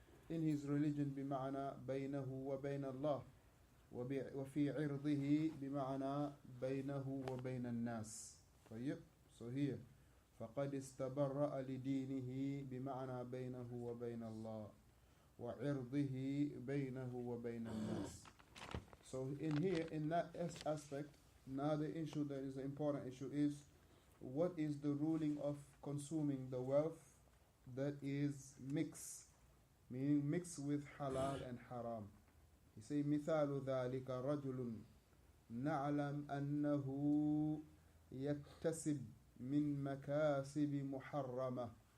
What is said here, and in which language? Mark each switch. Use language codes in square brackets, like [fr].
[en] In his religion [ar] بمعنى بينه وبين الله, وفي عرضه بمعنى بينه وبين الناس. [en] So here [ar] فقد استبرأ لدينه بمعنى بينه وبين الله وعرضه بينه وبين الناس. [en] So in that aspect, now the issue that is an important issue is, what is the ruling of consuming the wealth that is mixed, meaning mixed with halal and haram. He say [ar] مثال ذلك رجل نعلم أنه يكتسب من مكاسب محرمة.